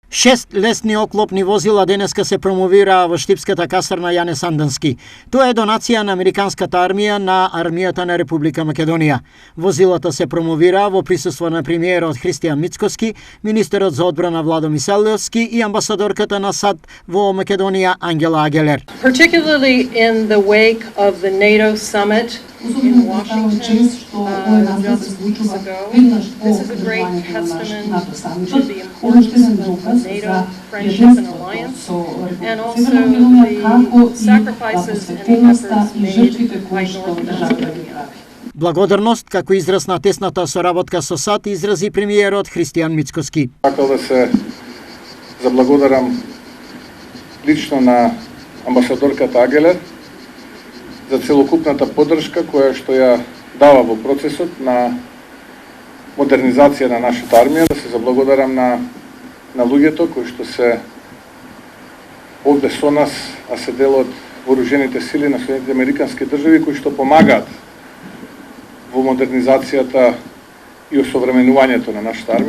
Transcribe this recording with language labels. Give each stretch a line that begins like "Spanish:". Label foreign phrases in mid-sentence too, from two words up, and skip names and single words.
Macedonian: 6 лесни оклопни возила денеска се промовираа во штипската касарна Јане Санденски. Тоа е донација на американската армија на армијата на Република Македонија. Возилата се промовираа во присуство на премиерот Христијан Мицкоски, министерот за одбрана Владо Мисалевски и амбасадорката на САД во Македонија Ангела Агелер.
English: Particularly in the wake of the NATO summit in Washington just weeks ago. This is a great testament to the importance of NATO friendship and alliance, and also the sacrifices and the efforts made by North Macedonia.
Macedonian: Благодарност како израз на тесната соработка со САД изрази премиерот Христијан Мицкоски. Сакал да се заблагодарам лично на амбасадорката Агелер за целокупната поддршка која што ја дава во процесот на модернизација на нашата армија, да се заблагодарам на луѓето кои што се овде со нас, а се дел од вооружените сили на Соединетите американски држави кои што помагаат во модернизацијата и осовременувањето на нашата армија.